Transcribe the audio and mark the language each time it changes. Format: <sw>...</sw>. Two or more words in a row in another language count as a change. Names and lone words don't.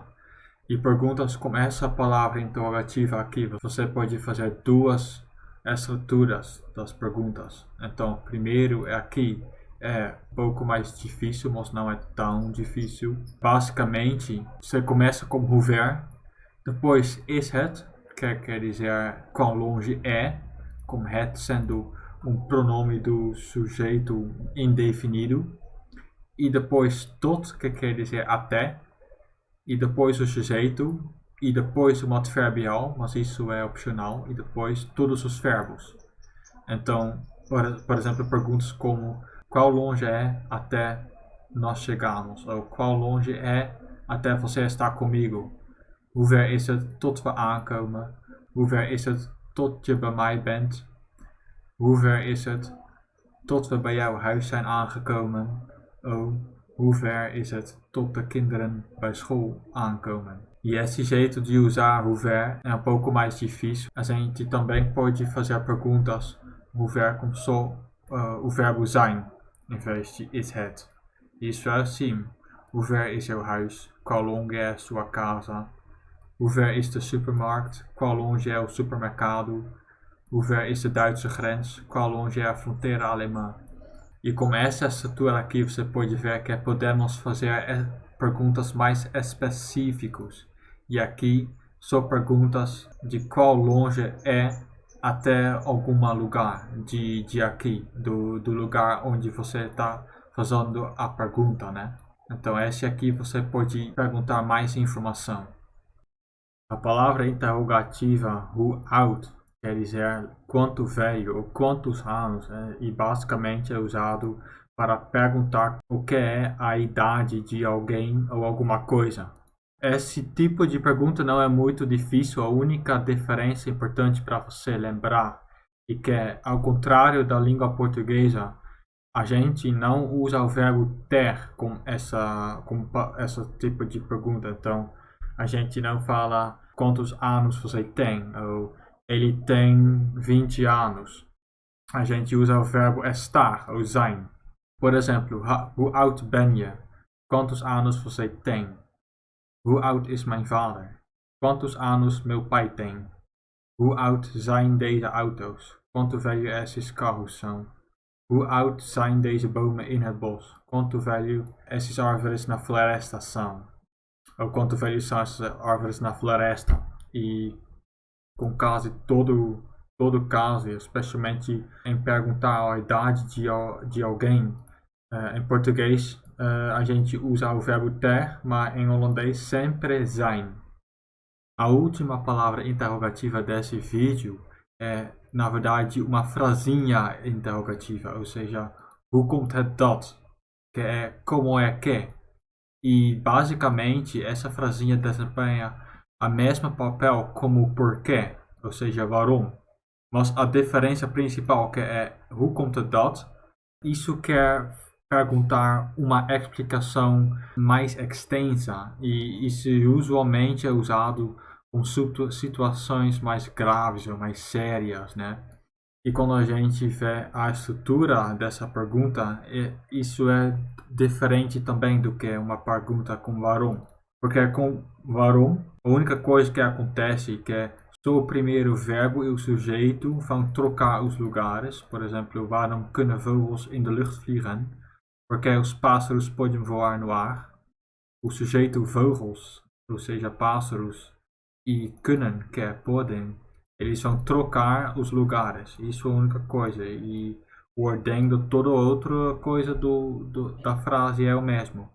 <pt>E perguntas com essa palavra interrogativa aqui, você pode fazer duas estruturas das perguntas. Então, primeiro é aqui, é um pouco mais difícil, mas não é tão difícil. Basicamente, você começa com</pt> <nl>hoe ver,</nl> <pt>depois</pt> <nl>is het,</nl> <pt>que quer dizer quão longe é, com het sendo um pronome do sujeito indefinido, e depois tot, que quer dizer até, e depois o sujeito, e depois o adverbial, mas isso é opcional, e depois todos os verbos. Então, por exemplo, perguntas como qual longe é até nós chegarmos, ou qual longe é até você estar comigo.</pt> <nl>Hoe ver is het tot we aankomen? Hoe ver is het tot je bij mij bent? Hoe ver is het tot we bij jouw huis zijn aangekomen? Hoe ver is het tot de kinderen bij school aankomen?</nl> <pt>E esse jeito de usar</pt> <nl>hoe ver</nl> <pt>é um pouco mais difícil. A gente também pode fazer perguntas</pt> <nl>hoe ver</nl> <pt>com só o verbo zijn, em vez de</pt> <nl>is het.</nl> <pt>Isso é assim.</pt> <nl>Hoe ver is jouw huis?</nl> <pt>Qual longe é sua casa?</pt> <nl>Hoe ver is de supermarkt?</nl> <pt>Qual longe é o supermercado?</pt> <nl>Hoe ver is de Duitse grens?</nl> <pt>Qual longe é a fronteira alemã? E com essa estrutura aqui você pode ver que podemos fazer perguntas mais específicas. E aqui são perguntas de qual longe é até algum lugar de aqui, do lugar onde você está fazendo a pergunta, né? Então esse aqui você pode perguntar mais informação. A palavra interrogativa</pt> <nl>hoe oud</nl> <pt>quer dizer quanto velho ou quantos anos, e basicamente é usado para perguntar o que é a idade de alguém ou alguma coisa. Esse tipo de pergunta não é muito difícil, a única diferença importante para você lembrar é que, ao contrário da língua portuguesa, a gente não usa o verbo ter com esse tipo de pergunta. Então, a gente não fala quantos anos você tem, ou ele tem 20 anos. A gente usa o verbo estar, ou zijn. Por exemplo,</pt> <nl>hoe oud ben je?</nl> <pt>Quantos anos você tem?</pt> <nl>Hoe oud is mijn vader?</nl> <pt>Quantos anos meu pai tem?</pt> <nl>Hoe oud zijn deze auto's?</nl> <pt>Quanto velho esses carros são?</pt> <nl>Hoe oud zijn deze bomen in het bos?</nl> <pt>Quanto velho esses árvores na floresta são? Ou quanto velho são essas árvores na floresta? E com quase todo caso, especialmente em perguntar a idade de alguém, em português a gente usa o verbo ter, mas em holandês sempre zijn. A última palavra interrogativa desse vídeo é, na verdade, uma frasinha interrogativa, ou seja,</pt> <nl>hoe komt het dat?</nl> <pt>Que é como é que? E basicamente essa frasinha desempenha a mesma papel como o porquê, ou seja, waarom. Mas a diferença principal que é</pt> <nl>hoe komt het dat?</nl> <pt>Isso quer perguntar uma explicação mais extensa e isso usualmente é usado com situações mais graves ou mais sérias, né? E quando a gente vê a estrutura dessa pergunta, isso é diferente também do que uma pergunta com waarom. Porque com waarom, a única coisa que acontece é que só o primeiro verbo e o sujeito vão trocar os lugares. Por exemplo,</pt> <nl>waarom kunnen vogels in de lucht vliegen?</nl> <pt>Porque os pássaros podem voar no ar. O sujeito vogels, ou seja, pássaros, e kunnen, que é podem, eles vão trocar os lugares. Isso é a única coisa. E o ordem de toda outra coisa da frase é o mesmo.</pt>